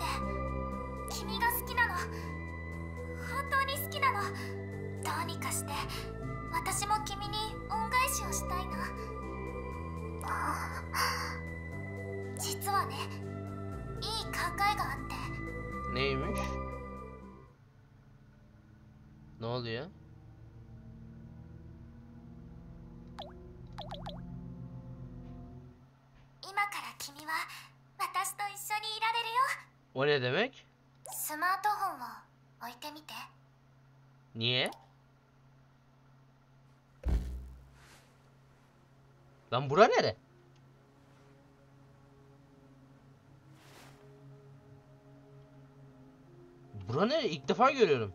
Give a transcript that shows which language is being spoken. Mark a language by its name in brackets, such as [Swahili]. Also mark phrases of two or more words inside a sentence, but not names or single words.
[Japanese] 君が好きなの、本当に好きなの。どうにかして私も君に恩返しをしたいな。実はね、いい考えがあって。 [Turkish] Neymiş? Ne oluyor? [Japanese] 今から君は私と一緒にいられるよ。 [Turkish] O ne demek? [Japanese] スマートフォンを置いてみて。 [Turkish] Niye? Lan bura nere? Bura nere? İlk defa görüyorum.